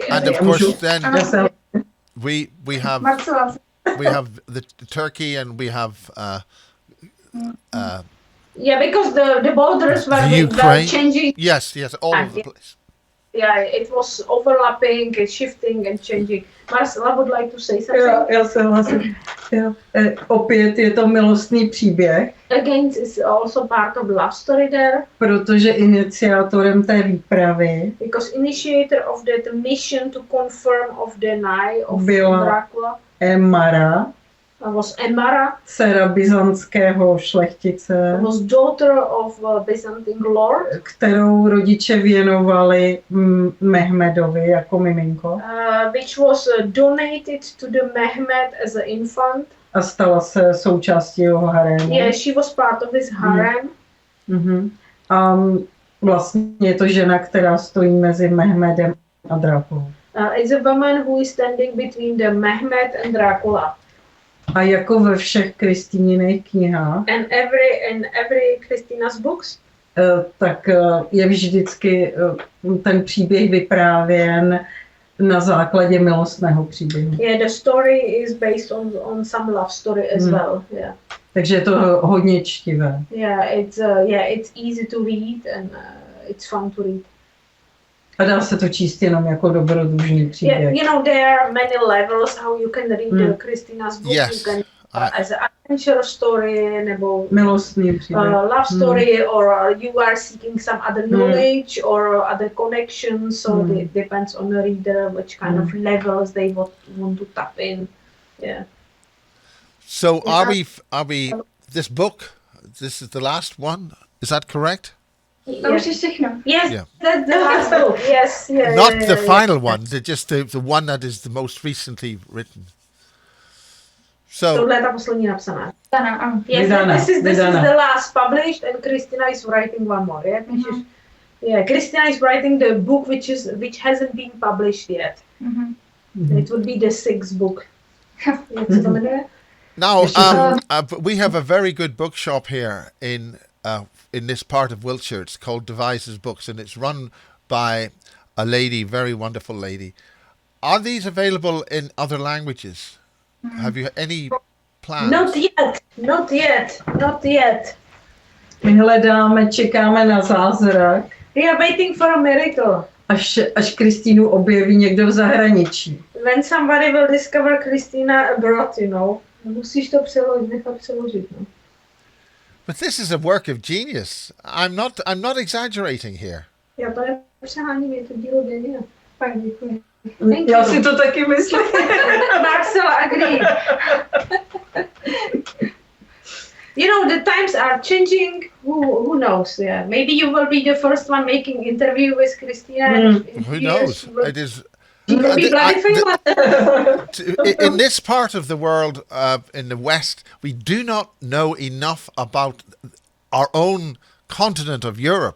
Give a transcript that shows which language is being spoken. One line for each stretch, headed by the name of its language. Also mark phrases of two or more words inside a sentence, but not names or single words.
English: And of course, then we have the Turkey, and we have yeah, because the borders were changing. Yes, all over the place. Yeah, it was overlapping, shifting and changing. Marcela would like to say something.
Czech: Já souhlasím. Opět je to milostný příběh.
English: Again, it's also part of the love story there.
Czech: Protože iniciátorem té výpravy
English: because initiator of that mission to confirm of the night of Dracula was Emara,
Czech: dcera byzantského šlechtice,
English: was daughter of Byzantine lord,
Czech: kterou rodiče věnovali Mehmedovi jako miminko.
English: Which was donated to the Mehmed as an infant.
Czech: A stala se součástí jeho harému.
English: Yeah, she was part of his harem.
Czech: A vlastně je to žena, která stojí mezi Mehmedem a Drakulou.
English: It's a woman who is standing between the Mehmet and Dracula.
Czech: A jako ve všech Kristýniných knihách,
English: And in every Kristýna's books,
Czech: tak je vždycky ten příběh vyprávěn na základě milostného příběhu.
English: yeah, the story is based on some love story as well. Yeah.
Czech: Takže je to hodně čtivé.
English: It's easy to read and it's fun to read.
Czech: A dá se to číst jenom jako dobrodružný příběh.
English: Yeah, you know, there are many levels how you can read Kristýna's book. Yes. You can as an adventure story,
Czech: nebo Milostný příběh.
English: love story, or you are seeking some other knowledge or other connections. So it depends on the reader which kind of levels they want to tap in. Yeah. So are we this book, this is the last one, is that correct?
Czech: To už je všechno.
English: Yes, Yeah. that's the last book. Yes, yeah. Not yeah, the yeah. final one, just the one that is the most recently written. So
Czech: Tohle je ta poslední napsaná. Dana, ano.
English: Yes,
Czech: Vydána,
English: this is
Czech: vydána.
English: the last published, and Kristýna is writing one more. Yeah, Kristýna is writing the book which hasn't been published yet. It would be the 6th book.
Czech: Jak se to jmenuje?
English: now we have a very good bookshop here in this part of Wiltshire. It's called Devises Books, and it's run by a lady, very wonderful lady. Are these available in other languages? Have you any plans? Not yet.
Czech: My hledáme, čekáme na zázrak,
English: We are waiting for a miracle.
Czech: až Kristýnu objeví někdo v zahraničí.
English: When somebody will discover Kristýna abroad, you know.
Czech: Musíš to nechat přeložit, no.
English: But this is a work of genius. I'm not exaggerating here.
Czech: Já to nepřeháním, je to dílo genia. Fakt děkuji. Já si to taky myslím.
English: Marcela agreed. You know, the times are changing. Who knows? Yeah, maybe you will be the first one making interview with Kristýna. Who knows? It is. You will be bloody famous. In this part of the world, in the West, we do not know enough about our own continent of Europe.